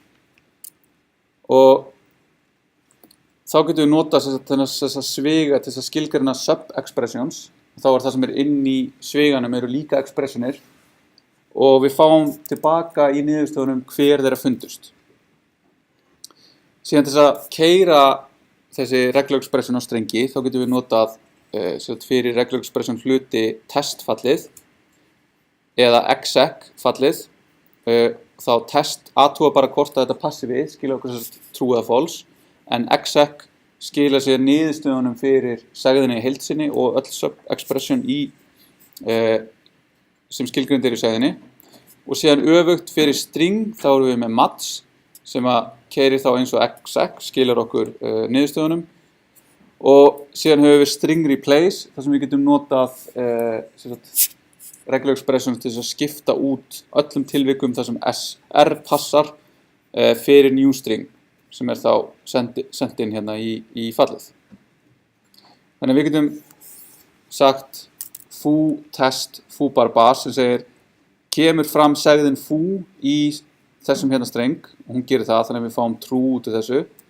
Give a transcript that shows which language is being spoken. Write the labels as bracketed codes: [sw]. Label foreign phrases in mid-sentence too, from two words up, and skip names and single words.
[is] Og þá getum við notað þessa sviga til þess að skilgreina sub-expressions. Þá það sem inn í sviganum eru líka expressionir og við fáum tilbaka í niðurstöðunum hver þeirra fundust. Síðan til þess að keyra þessi [en] regular expression [is] á strengi, þá getum við notað fyrir [en] regular expression [is] hluti testfallið eða exec fallið. Þá test athuga bara hvort að þetta passi við, skilja okkur true eða false, en exec skila sér niðurstöðunum fyrir segðinni í heild sinni og öll sub-expression sem skilgreind í segðinni. Og síðan öfugt fyrir string, þá erum við með match sem að keyrir þá eins og exec, skilar okkur niðurstöðunum. Og síðan höfum við string replace, þar sem við getum notað [en] regular expressions [is] til þess að skipta út öllum tilvikum þar sem SR passar fyrir [en] new string [is] sem þá sent inn hérna í fallið. Þannig að við getum sagt foo test foo bar bas sem segir kemur fram segðin foo í þessum hérna streng og hún gerir það, þannig að við fáum true út af þessu.